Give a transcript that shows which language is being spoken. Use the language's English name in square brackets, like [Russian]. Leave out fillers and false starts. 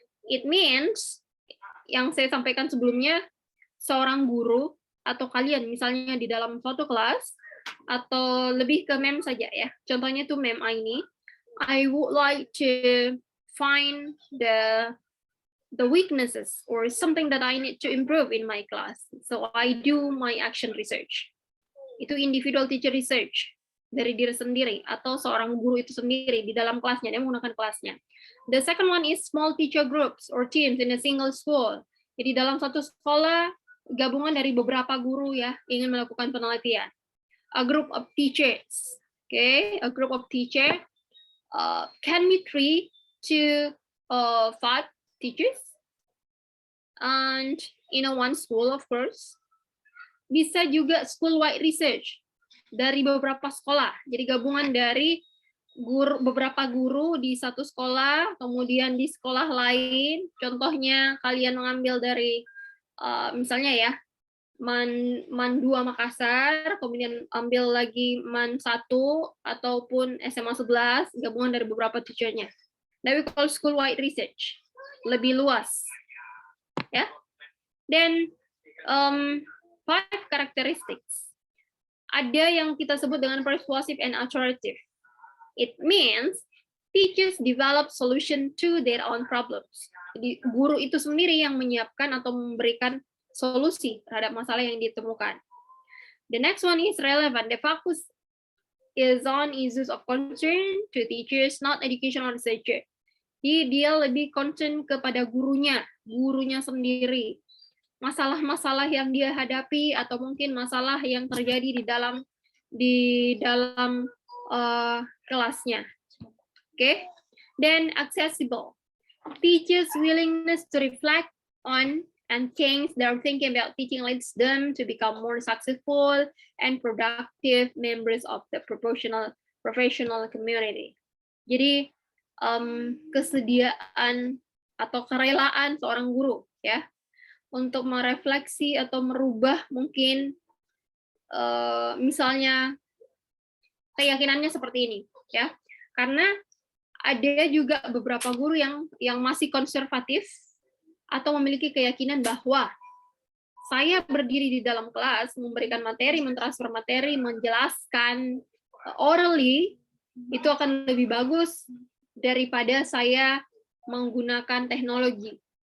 [English] It means [Indonesian] yang saya sampaikan sebelumnya, seorang guru atau kalian misalnya di dalam suatu kelas atau lebih ke mem saja ya. Contohnya tuh mem ini. [English] I would like to find the weaknesses or something that I need to improve in my class. So I do my action research. [Indonesian] Itu individual teacher research dari diri sendiri atau seorang guru itu sendiri di dalam kelasnya, dia menggunakan kelasnya. [English] The second one is small teacher groups or teams in a single school. [Indonesian] Jadi dalam satu sekolah gabungan dari beberapa guru ya ingin melakukan penelitian. [English] a group of teachers. Okay, a group of teachers can be 3 to 5 teachers, and in a one school, of course. [Indonesian] Bisa juga school-wide research dari beberapa sekolah. Jadi gabungan dari beberapa guru di satu sekolah, kemudian di sekolah lain. Contohnya kalian mengambil dari misalnya ya, Man 2 Makassar, kemudian ambil lagi Man 1 ataupun SMA 11, gabungan dari beberapa teachernya. [English] That we call school-wide research. [Indonesian] Lebih luas. Ya. [English] Then 5 characteristics. [Indonesian] Ada yang kita sebut dengan [English] persuasive and authoritative. It means teachers develop solution to their own problems. [Indonesian] Jadi guru itu sendiri yang menyiapkan atau memberikan solusi terhadap masalah yang ditemukan. [English] The next one is relevant. The focus is on issues of concern to teachers, not educational researcher. [Indonesian] Jadi dia lebih concern kepada gurunya sendiri. Masalah-masalah yang dia hadapi atau mungkin masalah yang terjadi di dalam kelasnya. [English] Okay. Then accessible. Teachers' willingness to reflect on and change their thinking about teaching leads them to become more successful and productive members of the professional community. [Indonesian] Jadi kesediaan atau kerelaan seorang guru ya untuk merefleksi atau merubah mungkin misalnya keyakinannya seperti ini ya, karena ada juga beberapa guru yang masih konservatif atau memiliki keyakinan bahwa saya berdiri di dalam kelas, memberikan materi, mentransfer materi, menjelaskan orally itu akan lebih bagus daripada saya menggunakan teknologi.